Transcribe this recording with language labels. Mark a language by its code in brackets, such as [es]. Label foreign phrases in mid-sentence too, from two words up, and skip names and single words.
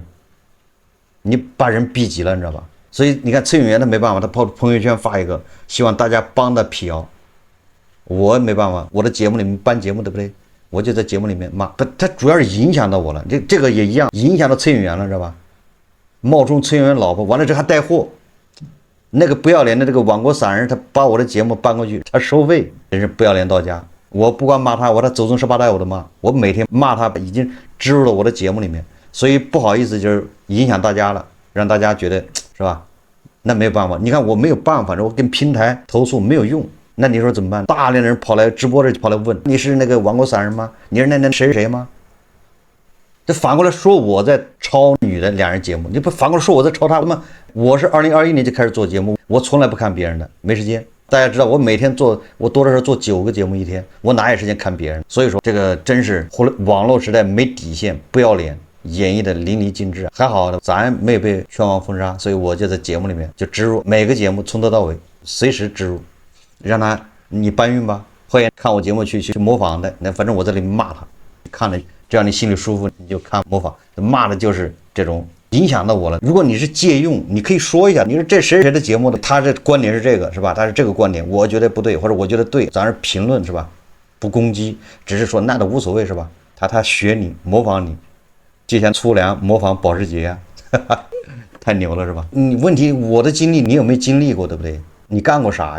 [zh] 你把人逼急了，你知道吧？所以你看崔永元他沒辦法，他跑朋友圈發一個，希望大家幫他闢謠。我沒辦法，我的節目裡面搬節目對不對？我就在節目裡面罵他主要是影響到我了，這個也一樣影響到崔永元了，知道吧？冒充崔永元老婆，完了之後還帶貨。那個不要臉的這個網國散人，他把我的節目搬過去，他收費，真是不要臉到家。我不光罵他，他祖宗18代我都罵，我每天罵他已經植入了我的節目裡面，所以不好意思，就是影響大家了，讓大家覺得是吧？那沒有辦法，你看我沒有辦法，我跟平台投訴沒有用，那你說怎麼辦？大量的人跑來直播的跑來問，你是那個網國散人嗎？你是那誰嗎？這反過來說我在抄女的2人節目，你不反過來說我在抄他嗎？我是2021年就開始做節目，我從來不看別人的，沒時間。大家知道我每天做，我多的時候做9個節目一天，我哪有時間看別人？所以說這個真是網絡時代沒底線，不要臉，演繹的淋漓盡致。還好咱沒有被全網封殺，所以我就在節目裡面就植入每個節目從頭到尾隨時植入，讓他你搬運吧，歡迎看我節目去模仿的，那反正我在裡面罵他，看了。這樣你心裡舒服，你就看模仿，罵的就是這種影響到我了。如果你是借用，你可以說一下，你說這誰的節目的，他這觀點是這個是吧？他是這個觀點，我覺得不對，或者我覺得對，咱是評論是吧？不攻擊，只是說那都無所謂是吧？他學你模仿你，就像粗糧模仿保時捷呀、啊，太牛了是吧？你問題我的經歷你有沒有經歷過對不對？你幹過啥？